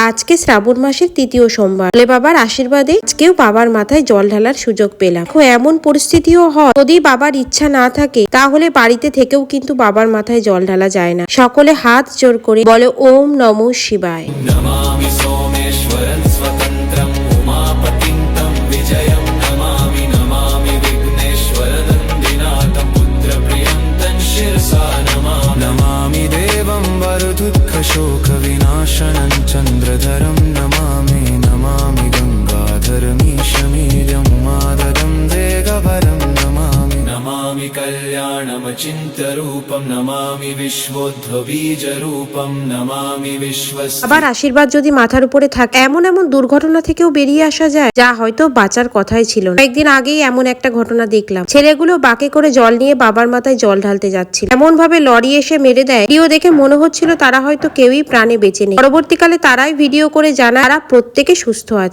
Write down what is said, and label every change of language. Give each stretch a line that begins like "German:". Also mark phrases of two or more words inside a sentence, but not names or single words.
Bangla: আজকে শ্রাবণ মাসের তৃতীয় সোমবার, ভোলে বাবার আশীর্বাদে আজকেও বাবার মাথায় জল ঢালার সুযোগ পেলাম। এমন পরিস্থিতিও হয়, যদি বাবার ইচ্ছা না থাকে তাহলে বাড়িতে থেকেও কিন্তু বাবার মাথায় জল ঢালা যায় না। সকলে হাত জোর করে বলে
Sanskrit: ওম নমঃ শিবায়। शोक विनाशनं चन्द्रधरं नमामि नमामि गङ्गाधरमीशमीर्यं मादरं देगभरं नमामि नमामि कल्याणमचिन्त्यरूपं नमामि विश्वोद्भबीजरूपं नमामि विश्वस्य।
Bangla: আবার আশীর্বাদ যদি মাথার উপরে থাকে, এমন এমন দুর্ঘটনা থেকেও বেরিয়ে আসা যায় যা হয়তো বাঁচার কথাই ছিল না। কয়েকদিন আগেই এমন একটা ঘটনা দেখলাম, ছেলেগুলো বাঁকে করে জল নিয়ে বাবার মাথায় জল ঢালতে যাচ্ছিল, এমন ভাবে লরি এসে মেরে দেয়, ভিডিও দেখে মনে হচ্ছিল তারা হয়তো কেউই প্রাণে বেঁচে নেই। পরবর্তীকালে তারাই ভিডিও করে জানায় তারা প্রত্যেকে সুস্থ আছে।